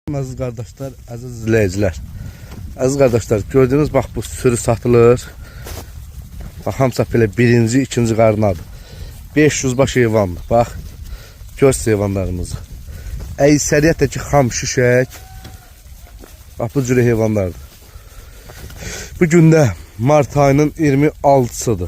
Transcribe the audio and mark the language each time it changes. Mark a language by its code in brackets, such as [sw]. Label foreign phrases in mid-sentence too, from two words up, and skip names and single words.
[tr] Aziz kardeşler, aziz izleyiciler. Aziz kardeşler, gördüğünüz bak bu sürü satılır. [az] Bak hamısı belə birinci, ikinci qarnadır. 500 baş heyvandır. Bak, göz heyvanlarımızı. Əksəriyyətdəki xam şişək. Bak bu cürə heyvanlardır. Bu gündə Mart ayının 26'sıdır.